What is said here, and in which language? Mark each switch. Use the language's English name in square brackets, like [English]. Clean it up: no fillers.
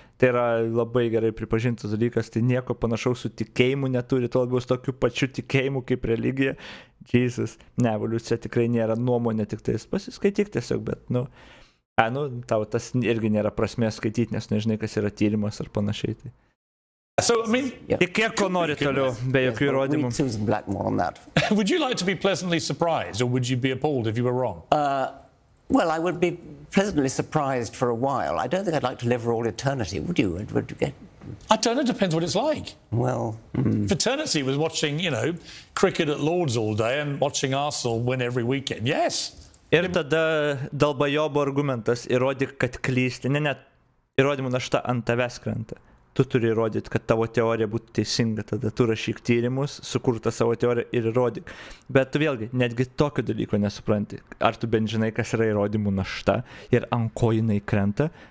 [Lithuanian] Tai yra labai gerai pripažintas dalykas, tai nieko panašaus su tikėjimu neturi, to labiau su tokiu pačiu tikėjimu kaip religija. Jesus, ne, evoliucija tikrai nėra nuomonė, tik tais pasiskaityk tiesiog, bet, tau tas irgi nėra prasmės skaityti, nes nežinai, kas yra tyrimas ar panašiai. Tai. [English] So, I mean, [Lithuanian] kiek ko nori toliau, be jokių įrodymų. [English] Would you like to be pleasantly surprised, or would you be appalled if you were wrong? Well, I would be pleasantly surprised for a while. I don't think I'd like to live for all eternity, would you? Would you get... I don't know, it depends what it's like. Well... If eternity was watching, cricket at Lord's all day and watching Arsenal win every weekend, yes. [Lithuanian] Ir tada Dalbajobo argumentas įrodyk, kad klysti. Ne, įrodymų našta ant tavęs krenta. Tu turi įrodyti, kad tavo teorija būtų teisinga, tada tu rašyk tyrimus, sukurta savo teoriją ir įrodyk. Bet tu vėlgi, netgi tokio dalyko nesupranti. Ar tu bent žinai, kas yra įrodymų našta ir ant ko jinai krenta?